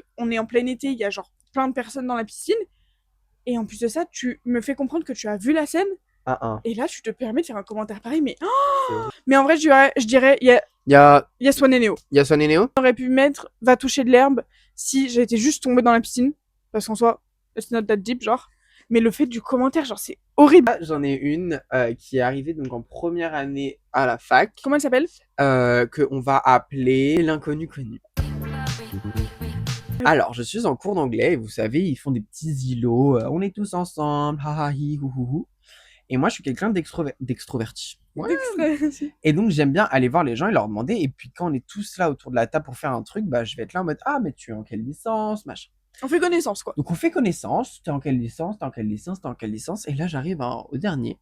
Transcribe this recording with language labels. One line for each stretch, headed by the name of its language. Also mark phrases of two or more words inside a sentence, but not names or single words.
French: On est en plein été, il y a genre plein de personnes dans la piscine. Et en plus de ça, tu me fais comprendre que tu as vu la scène. Et là, tu te permets de faire un commentaire pareil. Mais, mais en vrai, je dirais, il Il y a Swan et Néo. Swan et Néo. J'aurais pu mettre va toucher de l'herbe si j'étais juste tombée dans la piscine. Parce qu'en soi,
English: it's not that deep,
French: genre. Mais le fait du commentaire, genre, c'est horrible. Là, j'en ai une qui est arrivée donc en première année à la fac, Comment elle s'appelle? que on va appeler l'inconnu connu. Alors, je suis en cours d'anglais et vous savez, ils font des petits îlots. On est tous ensemble, ha ha hi, hou hou hou. Et moi, je suis quelqu'un d'extroverti. Ouais. Et donc, j'aime bien aller voir les gens et leur demander. Et puis, quand on est tous là autour de la table pour faire un truc, bah, je vais être là en mode ah, mais tu es en quelle licence, machin. On fait connaissance, quoi. Donc on fait connaissance, t'es en quelle licence, t'es en quelle licence, t'es en quelle licence, et là j'arrive au dernier.